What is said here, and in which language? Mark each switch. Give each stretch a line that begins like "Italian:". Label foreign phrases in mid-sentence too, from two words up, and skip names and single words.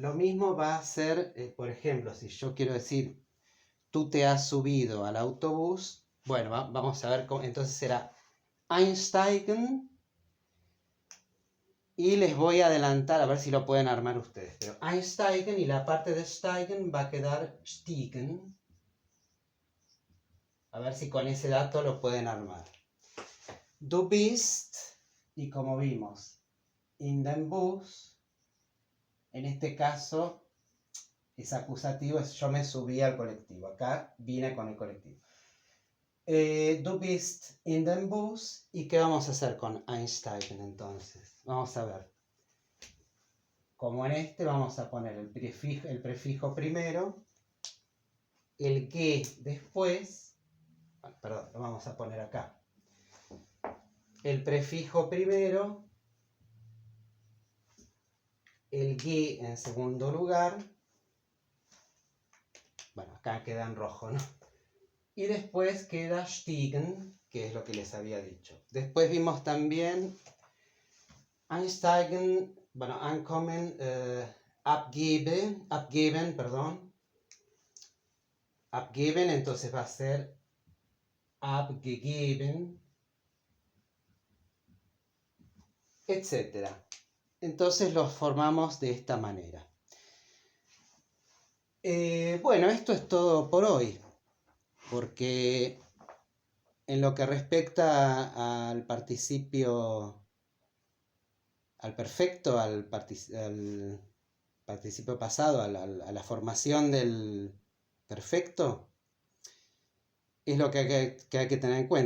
Spanish: Lo mismo va a ser, por ejemplo, si yo quiero decir, tú te has subido al autobús, bueno, vamos a ver cómo, entonces será einsteigen, y les voy a adelantar a ver si lo pueden armar ustedes, pero einsteigen y la parte de steigen va a quedar stiegen. A ver si con ese dato lo pueden armar.
German: Du bist,
Spanish: y como vimos,
German: in dem Bus,
Spanish: en este caso es acusativo, es yo me subí al colectivo. Acá vine con el colectivo.
German: Du bist in dem Bus.
Spanish: ¿Y qué vamos a hacer con einsteigen entonces? Vamos a ver. Como en este vamos a poner el prefijo primero, el que después, perdón, lo vamos a poner acá. El prefijo primero, el que en segundo lugar, bueno, acá queda en rojo, ¿no? Y después queda stiegen, que es lo que les había dicho. Después vimos también einsteigen, bueno,
German: ankommen, abgeben,
Spanish: perdón. Abgeben, entonces va a ser abgegeben, etc. Entonces los formamos de esta manera. Bueno, esto es todo por hoy, porque en lo que respecta al participio, al perfecto, al participio pasado, a la formación del perfecto, es lo que hay que tener en cuenta.